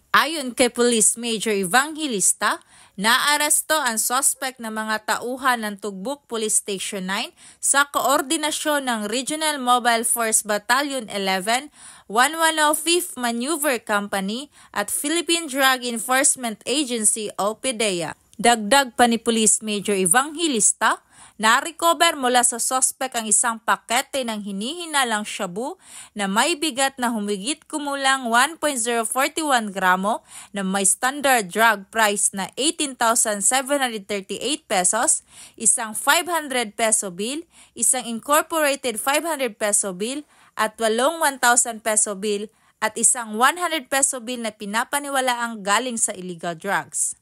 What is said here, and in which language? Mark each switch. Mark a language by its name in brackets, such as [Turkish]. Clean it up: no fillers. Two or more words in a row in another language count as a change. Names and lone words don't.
[Filipino] Ayon kay Police Major Evangelista, naaresto ang suspect na mga tauhan ng Tugbok Police Station 9 sa koordinasyon ng Regional Mobile Force Battalion 11, 115th Maneuver Company at Philippine Drug Enforcement Agency o PDEA. Dagdag pa ni Police Major Evangelista, na-recover mula sa suspect ang isang pakete ng hinihinalang shabu na may bigat na humigit kumulang 1.041 gramo na may [English] standard drug price [Filipino] na 18,738 pesos, isang [English] 500 peso bill, [Filipino] isang [English] incorporated 500 peso bill [Filipino] at 8 [English] 1,000 peso bill [Filipino] at isang [English] 100 peso bill [Filipino] na pinapaniwalaang galing sa [English] illegal drugs.